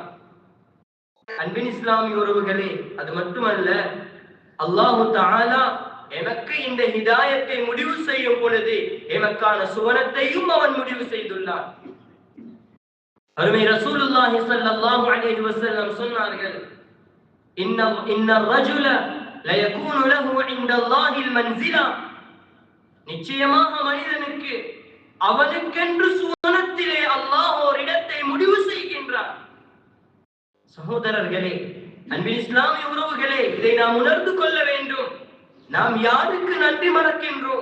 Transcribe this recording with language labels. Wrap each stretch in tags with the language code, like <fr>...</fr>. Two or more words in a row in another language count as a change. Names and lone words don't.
<ta>அன்பின் இஸ்லாமிய உறவுகளே, அது மட்டுமல்ல,</ta> <ar>الله تعالى</ar> <ta>எமக்கு இந்த ஹிதாயத்தை முடிவு செய்யும் பொழுது எமக்கான சுவனத்தையும் அவன் முடிவு செய்துள்ளான். அருமை ரசூலுல்லாஹி</ta> <ar>صلى الله عليه وسلم</ar> <ta>சொன்னார்கள்,</ta> <ar>இன்ன الرجل لا يكون له عند الله المنزلة.</ar> <ta>நிச்சயமாக மனிதனுக்கு அவனுக்கென்று சுவனத்திலே அல்லாஹ் ஒரு இடத்தை முடிவு செய்கின்றான். சகோதரர்களே, அன்பின் இஸ்லாமிய உறவுகளே, இதை நாம் உணர்ந்து கொள்ள வேண்டும். நாம் யாருக்கு நன்றி மறக்கின்றோம்?</ta>